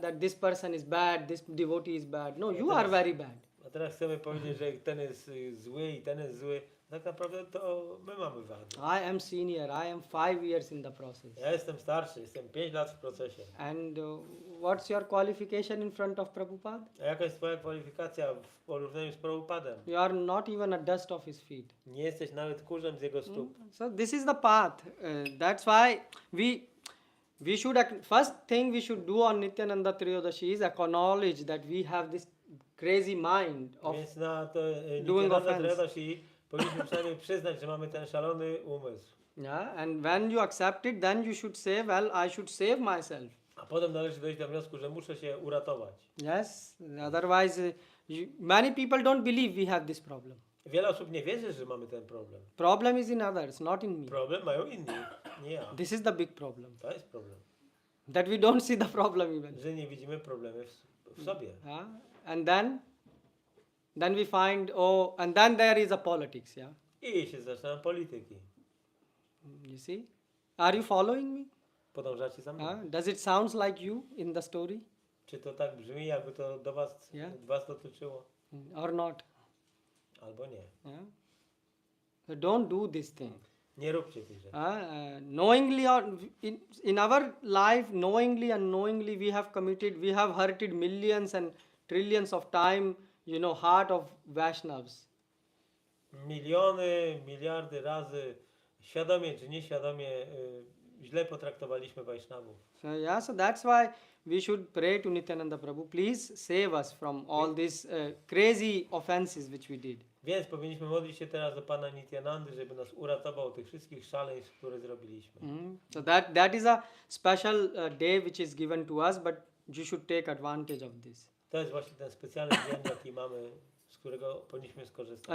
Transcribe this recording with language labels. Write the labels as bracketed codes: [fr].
[en] That this person is bad, this devotee is bad. No, you are very bad. [pl] A teraz chcemy powiedzieć, że ten jest zły i ten jest zły. Tak naprawdę to my mamy wady. [en] I am senior. I am 5 years in the process. [pl] Ja jestem starszy, jestem 5 lat w procesie. [en] And what's your qualification in front of Prabhupada? [pl] A jaka jest twoja kwalifikacja w porównaniu z Prabhupadem? [en] You are not even a dust of his feet. [pl] Nie jesteś nawet kurzem z jego stóp. [en] So this is the path. That's why we should first thing we should do on Nityananda Triyodashi is acknowledge that we have this crazy mind of [pl] Więc na to [en] doing [pl] Nityananda [en] offense. [pl] Triyodashi powinniśmy przynajmniej przyznać, że mamy ten szalony umysł. [en] yeah. And when you accept it, then you should say, well, I should save myself. [pl] A potem należy dojść do wniosku, że muszę się uratować. [en] Yes. Otherwise, many people don't believe we have this problem. [pl] Wiele osób nie wierzy, że mamy ten problem. [en] Problem is in others, not in me. [pl] Problem mają inni, nie ja. [en] This is the big problem. [pl] To jest problem. [en] That we don't see the problem even. [pl] Że nie widzimy problemy w sobie. [en] Yeah. And then we find, and then there is a politics, yeah. [pl] I się zaczynają polityki. [en] You see? Are you following me? [pl] Podążacie za mną. [en] Does it sounds like you in the story [pl] Czy to tak brzmi, jakby to do was, [en] Yeah. [pl] was dotyczyło? [en] or not? [pl] Albo nie. [en] Yeah. So don't do this thing. [pl] Nie róbcie tych rzeczy. [en] Knowingly or in our life, knowingly and unknowingly, we have hurted millions and trillions of time, heart of Vaishnavas. [pl] Miliony, miliardy razy, świadomie czy nieświadomie, źle potraktowaliśmy Wajsznawów. [en] So that's why we should pray to Nityananda Prabhu. Please save us from all these crazy offenses which we did. [pl] Więc powinniśmy modlić się teraz do Pana Nityanandy, żeby nas uratował od tych wszystkich szaleństw, które zrobiliśmy. [en] So that is a special day which is given to us, but you should take advantage of this. [pl] To jest właśnie ten specjalny dzień, jaki mamy, z którego powinniśmy skorzystać.